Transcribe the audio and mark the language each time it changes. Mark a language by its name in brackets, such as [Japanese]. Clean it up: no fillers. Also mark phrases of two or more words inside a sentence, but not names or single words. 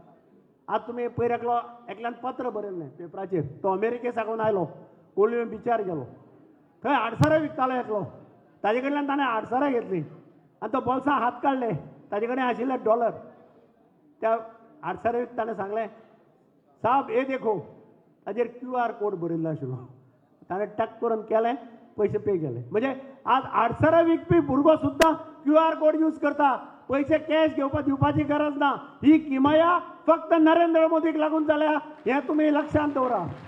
[Konkani] आतां तुमी पयर एकल्यान पत्र बरयल्लें पेपराचेर तो अमेरिके साकून आयलो कोलवे बिचार गेलो थंय आडसरां विकतालो एकलो ताजे कडल्यान ताणें आडसरां घेतलीं आनी तो बोल्सां हात काडले ताजे कडेन आशिल्ले डॉलर त्या आडसरां ताणें सांगलें [Hindi] साहब ये देखो [Konkani] ताजेर QR कोड बरयल्लो आशिल्लो ताणें टक करून केलें पयशे पे केले. म्हणजे आज आडसरां विकपी भुरगो सुद्दां QR कोड यूज करता पयशे कॅश दिवपाची गरज ना. ही किमया फक्त नरेंद्र मोदीक लागून जाल्या हें तुमी लक्षांत दवरा.